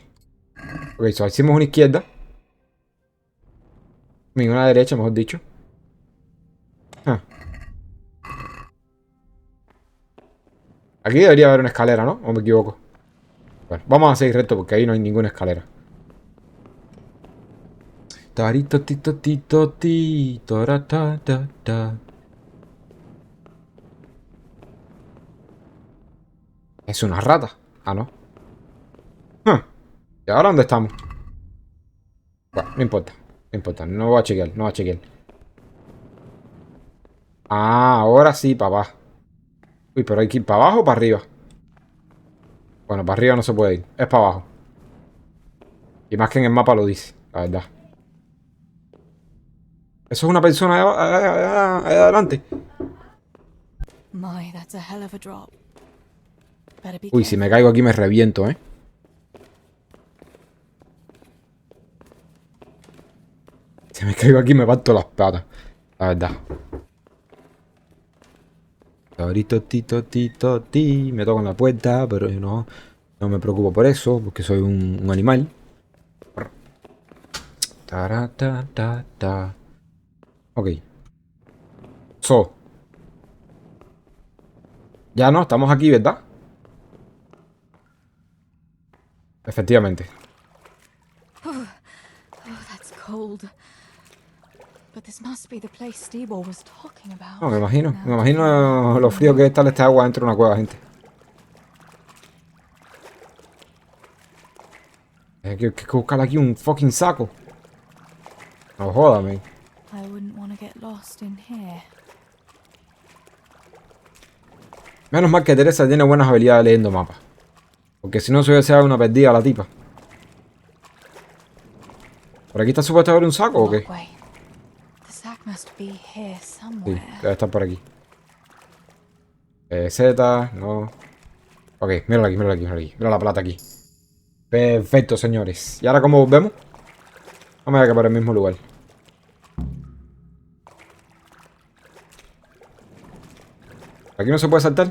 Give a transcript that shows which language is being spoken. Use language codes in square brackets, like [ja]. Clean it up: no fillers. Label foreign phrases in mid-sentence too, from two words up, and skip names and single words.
[en] Ok, so [es] hicimos una izquierda. Y una derecha, mejor dicho. Ah. Aquí debería haber una escalera, ¿no? ¿O me equivoco? Bueno, vamos a seguir recto porque ahí no hay ninguna escalera. Tarito, tito, tito, tito, ta, ta, ta. Es una rata. Ah, no. ¿Y ahora dónde estamos? Bueno, no importa. No importa. No voy a chequear. No voy a chequear. Ah, ahora sí, papá. Uy, pero hay que ir para abajo o para arriba. Bueno, para arriba no se puede ir. Es para abajo. Y más que en el mapa lo dice, la verdad. Eso es una persona ahí adelante. [en] My, that's a hell of a drop. Better be [es] Uy, si me caigo aquí me reviento, ¿eh? Si me caigo aquí me parto las patas. La verdad. Torito, tito, tito, ti. Me toco en la puerta, pero yo no me preocupo por eso, porque soy un animal. Ta. [en] Ok. So. [es] Ya no, estamos aquí, ¿verdad? Efectivamente. [en] Oh, that's cold. But this must be the place Steve was talking about. [es] No, me imagino lo frío que es estar este agua dentro de una cueva, gente. Hay que buscar aquí un fucking saco. No jodas, man. [en] I wouldn't want to get lost in here. [es] Menos mal que Teresa tiene buenas habilidades leyendo mapas. Porque si no se hubiese dado una perdida a la tipa. ¿Por aquí está supuesto haber un saco o qué? [en] The sack must be here [es] Sí, somewhere. debe estar por aquí. Z, no. Ok, míralo aquí. Mira la plata aquí. Perfecto, señores. ¿Y ahora cómo volvemos? Vamos a ver que para el mismo lugar. ¿Aquí no se puede saltar?